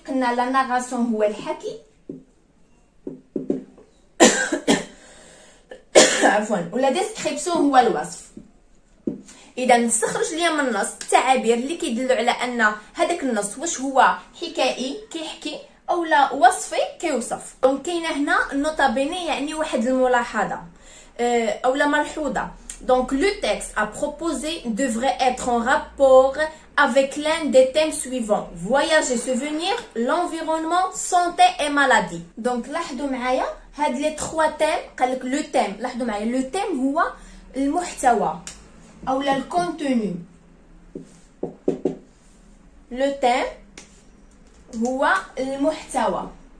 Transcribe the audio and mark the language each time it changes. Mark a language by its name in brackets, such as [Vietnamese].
[Arabic] قلنا لا ناراسيون هو الحكي عفوا، ولا ديسكريبسيون هو الوصف. اذا نستخرج ليا من النص التعابير اللي كيدلوا على ان هذاك النص واش هو حكائي كيحكي او لا وصفي كيوصف. دونك كاينه هنا نوطا بيني يعني واحد الملاحظه او لا ملحوظه. [French] Donc le texte à proposer devrait être en rapport avec l'un des thèmes suivants: voyage et souvenirs, l'environnement, santé et maladie. [Arabic] Donc لاحظوا معايا هاد لي 3 تيم. قال لك لو تيم، لاحظوا معايا لو تيم هو المحتوى او لا الكونتوني. لو تيم هو المحتوى.